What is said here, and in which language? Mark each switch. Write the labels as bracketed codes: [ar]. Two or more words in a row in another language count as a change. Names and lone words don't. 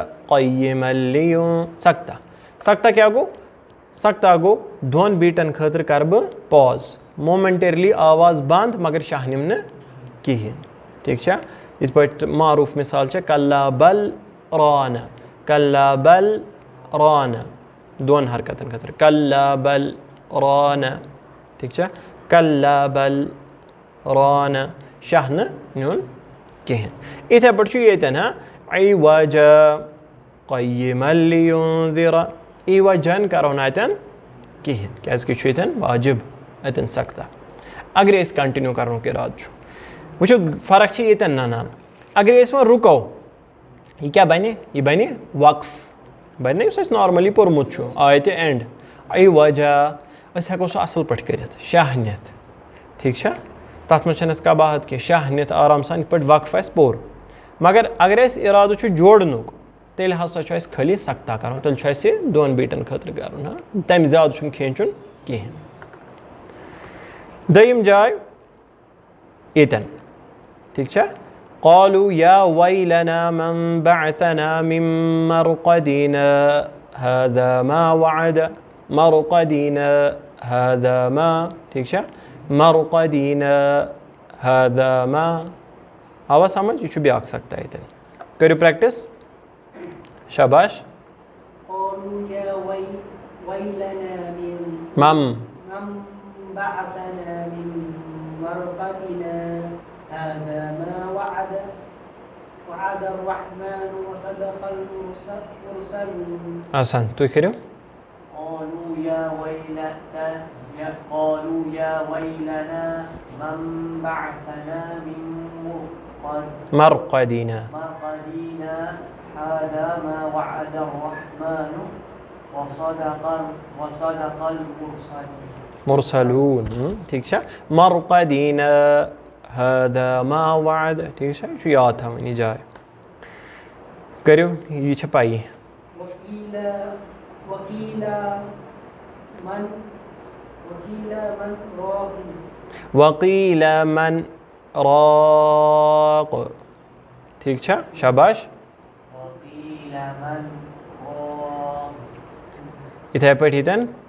[ks] قَيِّمًا سکتا سکتا کیاہ گوٚو سکتا گوٚو 2 بیٖٹن خٲطرٕ کرٕ بہٕ پاز مومینٹرلی آواز بنٛد مگر شاہ نِمہٕ نہٕ کِہینۍ ٹھیٖک چھا یِتھ پٲٹھۍ معروٗف مِثال چھےٚ [ar] کلا بل رانہ کلا بل رانہ [ks] 2 حرکتن خٲطرٕ [ar] کلا بل رانہ [ks] ٹھیٖک چھا [ar] کلا بل رانہ [ks] شاہ نہٕ نیُن کِہینۍ یِتھے پٲٹھۍ چھُ ییٚتٮ۪ن [ar] عِوَجا قَيِّمًا لِيُنذِرَ [ks] عِوَجن کرو نہٕ اتٮ۪ن کِہینۍ کیازِ کہِ یہِ چھُ ییٚتٮ۪ن واجب اتٮ۪ن سکتا اگرے أسۍ کنٹِنیوٗ کرنُک اِرادٕ چھُ وٕچھو فرق چھِ ییٚتٮ۪ن ننان اگرے أسۍ وۄنۍ رُکو یہِ کیاہ بنہِ یہِ بنہِ وقف بنہِ نہ یُس اَسہِ نارملی پوٚرمُت چھُ آیتہِ اینڈ عِوَجا أسۍ ہٮ۪کو سُہ اصل پٲٹھۍ کٔرِتھ شاہ نِتھ ٹھیٖک چھا تتھ منٛز چھنہٕ اَسہِ قباحت کینٛہہ شاہ نِتھ آرام سان یِتھ پٲٹھۍ وقف آسہِ پوٚر مگر اگر اَسہِ اِرادٕ چھُ جوڑنُک تیٚلہِ ہسا چھُ اَسہِ خٲلی سکتا کرُن تیٚلہِ چھُ اَسہِ 2 بیٖٹن خٲطرٕ کرُن تمہِ زیادٕ چھُنہٕ کھیٖنچُن کِہینۍ دوٚیِم جاے ییٚتٮ۪ن ٹھیٖک چھا [ar] قالوا يا ويلنا من بعثنا من مرقدنا هذا ما وعد مرقدنا هذا ما [ks] ٹھیٖک چھا [ar] مرقدنا هذا ما [ks] آوا سمجھ یہِ چھُ بیٛاکھ سکتا ییٚتٮ۪ن کٔرِو پریکٹِس شاباش مم [ar] هذا ما وعد الرحمن وصدق المرسلون [ks] آسان تُہۍ کٔرِو [ar] قالوا يا ويلنا من بعثنا من مرقدنا هذا ما وعد الرحمن وصدق [ks] المرسلون ٹھیٖک چھا [ar] مرقدنا هذا ما وعد [ks] ٹھیٖک چھا یہِ چھُ یاد تھاوٕنۍ یہِ جاے کٔرِو یہِ چھےٚ پَیی [ar] وقیل من راق [ks] ٹھیٖک چھا شاباش یِتھے پٲٹھۍ ییٚتٮ۪ن